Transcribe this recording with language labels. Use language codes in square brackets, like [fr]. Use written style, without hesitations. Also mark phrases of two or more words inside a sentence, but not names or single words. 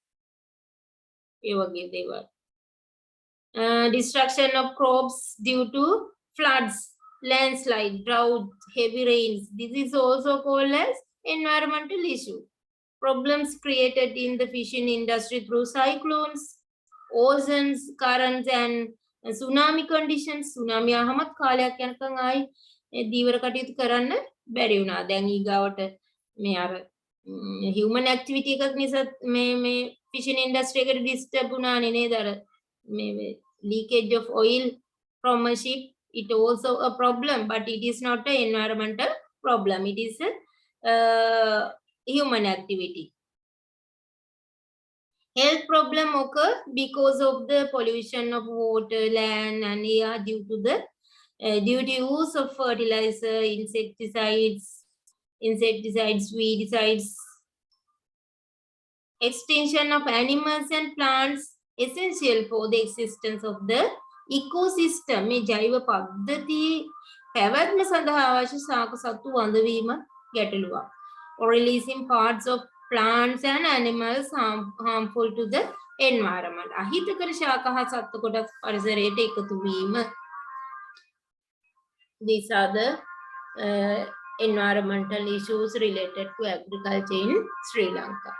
[en] Destruction of crops due to floods, landslide, drought, heavy rains. This is also called as environmental issue. Problems created in the fishing industry through cyclones, oceans, currents, and tsunami conditions. [si] Tsunami ahamath කාලයක් යනකම් ආයි දීවර කටයුතු කරන්න බැරි වුණා. දැන් ඊගාවට මේ අර [en] human activity [si] එකක් නිසා මේ [en] fishing industry [si] එකට disturb වුණානේ නේද? අර මේ [en] leakage of oil from a ship, it also a problem, but it is not an environmental problem. It is human activity. Health problem occur because of the pollution of water, land, and air due to the use of fertilizer, insecticides, weedicides, extinction of animals and plants essential for the existence of the ecosystem. [si] මේ ජෛව පද්ධති පැවැත්ම සඳහා අවශ්‍ය ශාක සත්තු වඳවීම ගැටලුවක්. [en] Or releasing parts of plants and animals harmful to the environment. [si] අහිතකර ශාක හා සත්තු කොටස් පරිසරයට එකතු වීම. [en] These are the environmental issues related to agriculture in Sri Lanka.